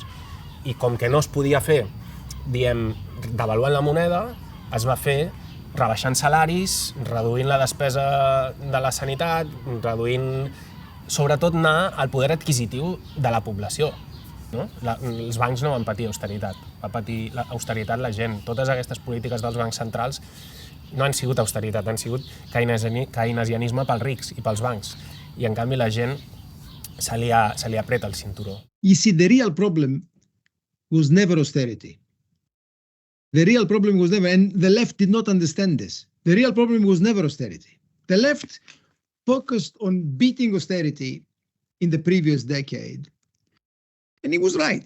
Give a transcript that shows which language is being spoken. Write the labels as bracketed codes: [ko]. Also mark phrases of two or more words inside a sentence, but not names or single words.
[ca] I com que no es podia fer, devaluant la moneda, es va fer rebaixant salaris, reduint la despesa de la sanitat, reduint, sobretot, anar al poder adquisitiu de la població. Els bancs no van patir austeritat, va patir austeritat la gent. Totes aquestes polítiques dels bancs centrals no han sigut austeritat, han sigut keynesianisme pels rics i pels bancs. I en canvi la gent se li apreta el cinturó. [en] You see, the real problem was never austerity. The real problem was never, and the left did not understand this. The real problem was never austerity. The left focused on beating austerity in the previous decade. And he was right.